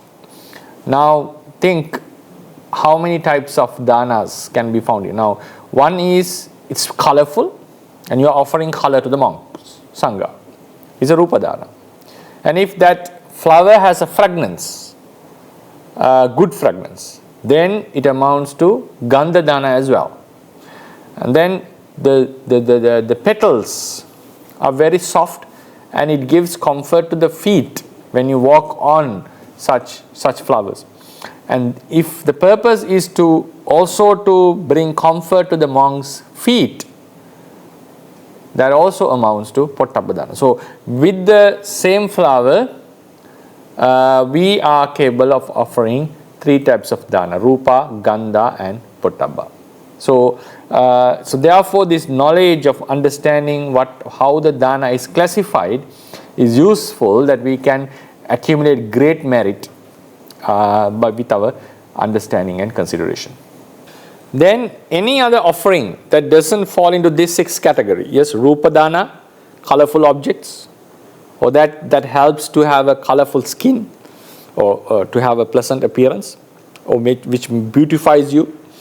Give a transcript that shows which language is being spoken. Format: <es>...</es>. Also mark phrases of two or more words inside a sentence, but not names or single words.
<en>Now think how many types of danas can be found here. Now one is it's colorful, and you are offering color to the monks, sangha. It's a</en> <pi>rupa dana.</pi> <en>And if that flower has a fragrance, good fragrance, then it amounts to</en> <pi>gandha dana</pi> <en>as well. And then the petals are very soft, and it gives comfort to the feet when you walk on such flowers. And if the purpose is to also to bring comfort to the monks' feet, that also amounts to</en> <pi>Pottabba Dana.</pi> <en>So with the same flower, we are capable of offering three types of dana:</en> <pi>rupa, gandha,</pi> <en>and Pottabba. So therefore, this knowledge of understanding how the dana is classified is useful, that we can accumulate great merit with our understanding and consideration. Then any other offering that doesn't fall into this sixth category, yes,</en> <pi>rupa dana,</pi> <en>colorful objects, or that helps to have a colorful skin, or to have a pleasant appearance, or which beautifies you,</en>